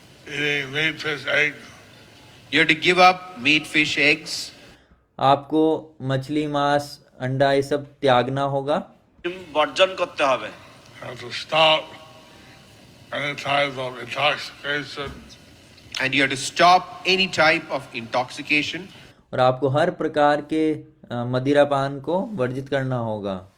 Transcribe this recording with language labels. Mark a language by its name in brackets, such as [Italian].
[English] You have to give up meat, fish, eggs. [Hindi] आपको मछली, मांस, अंडा ये सब त्यागना होगा। [Bangla] বর্জন করতে হবে। [English] to stop any type of intoxication. And you have to stop any type of intoxication. [Hindi] और आपको हर प्रकार के मदिरापान को वर्जित करना होगा।